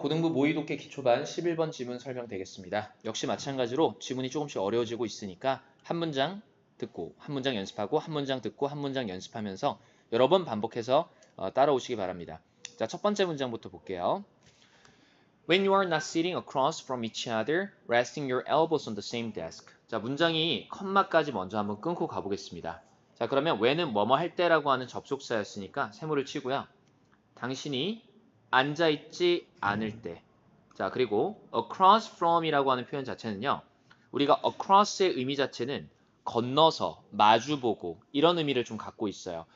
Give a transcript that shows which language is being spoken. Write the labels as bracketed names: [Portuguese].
[Korean] 고등부 모의독해 기초반 11번 지문 설명되겠습니다. 역시 마찬가지로 지문이 조금씩 어려워지고 있으니까 한 문장 듣고 한 문장 연습하고 한 문장 듣고 한 문장 연습하면서 여러 번 반복해서 따라오시기 바랍니다. 자, 첫 번째 문장부터 볼게요. [English] When you are not sitting across from each other, resting your elbows on the same desk. [Korean] 자, 문장이 컴마까지 먼저 한번 끊고 가보겠습니다. 자, 그러면 when은 뭐뭐 할 때라고 하는 접속사였으니까 세모를 치고요. 당신이 앉아있지 않을 때. 자, 그리고 across from이라고 하는 표현 자체는요. 우리가 across의 의미 자체는 건너서, 마주보고 이런 의미를 좀 갖고 있어요.